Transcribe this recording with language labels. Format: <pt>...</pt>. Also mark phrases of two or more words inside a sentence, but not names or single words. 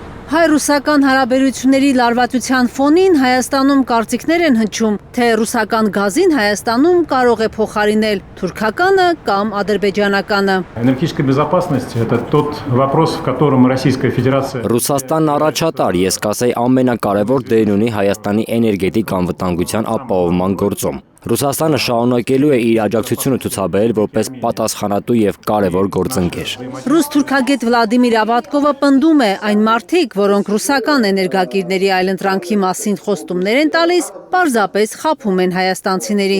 <hy>Հայ-ռուսական հարաբերությունների լարվածության ֆոնին Հայաստանում կարծիքներ են հնչում, թե ռուսական գազին Հայաստանում կարող է փոխարինել թուրքականը կամ ադրբեջանականը։</hy> <ru>Энергетическая безопасность – это тот вопрос, в котором Российская Федерация…</ru> <hy>Ռուսաստանն առաջատար, ես կասեի ամենակարևոր դեր ունի Հայաստանի էներգետիկ անվտանգության ապահովման գործում։ Ռուսաստանը շարունակելու է իր աջակցությունը ցուցաբերել որպես պատասխանատու եւ կարևոր գործընկեր։ Ռուս-թուրքագետ Վլադիմիր Ավատկովը պնդում է, այն մարդիկ, որոնք ռուսական էներգակիրների այլընտրանքի մասին խոստումներ են տալիս, պարզապես խաբում են հայաստանցիներին։</hy>